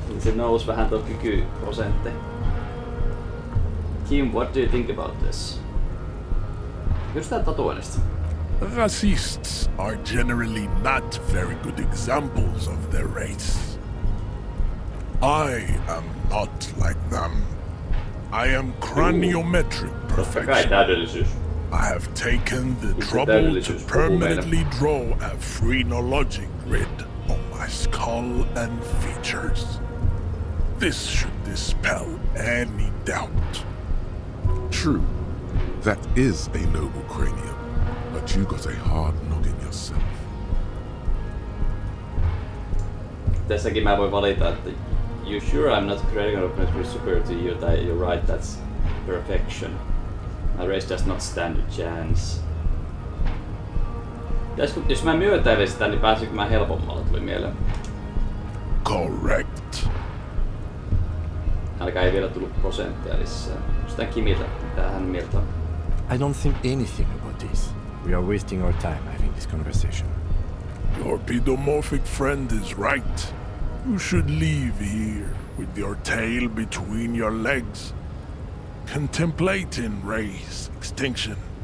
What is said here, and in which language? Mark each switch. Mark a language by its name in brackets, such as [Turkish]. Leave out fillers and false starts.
[Finnish] Se nousi vähän tuo kykyprosentti. [English] Kim, what do you think about this? [Finnish] Kysytään tatuoinnista. [English] Racists are generally not very good examples of their race. I am not like them. I am craniometric perfection. I have taken the trouble to permanently draw a phrenologic grid on my skull and features. This should dispel any doubt. True, that is a noble cranium, but you got a hard noggin yourself. [Finnish] Tässäkin mä voin valita, että [English] you sure I'm not creating a superior to you, that you're right, that's perfection. My race does not stand a chance. [Finnish] Jos mä myötäilin sitä, niin pääsinkö mä helpommalla, tuli mieleen. [English] Correct. [Finnish] Ainakaan ei vielä tullut prosenttia lisää. Sitä Kimiltä, mitä hän mieltä on. [English] I don't think anything about this. We are wasting our time having this conversation. Your pedomorphic friend is right. You should leave here with your tail between your legs, contemplating race extinction.